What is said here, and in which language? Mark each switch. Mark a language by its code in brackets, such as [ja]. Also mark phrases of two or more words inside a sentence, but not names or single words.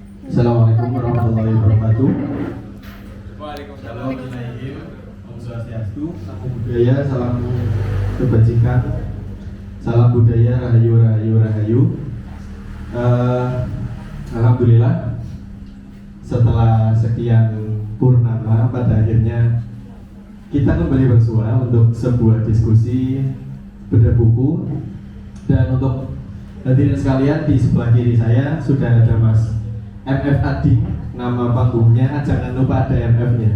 [ar] السلام عليكم ورحمة الله وبركاته. وعليكم السلام. [ban] Om Swastiastu, [pi] Namo Buddhaya, [ar] salam kebajikan, salam budaya, [jv] rahayu rahayu rahayu. [id] Alhamdulillah, setelah sekian purnama, pada akhirnya kita kembali bersua untuk sebuah diskusi bedah buku. Dan untuk hadirin sekalian, di sebelah kiri saya sudah ada Mas MF Ading, nama panggungnya, jangan lupa ada MF-nya.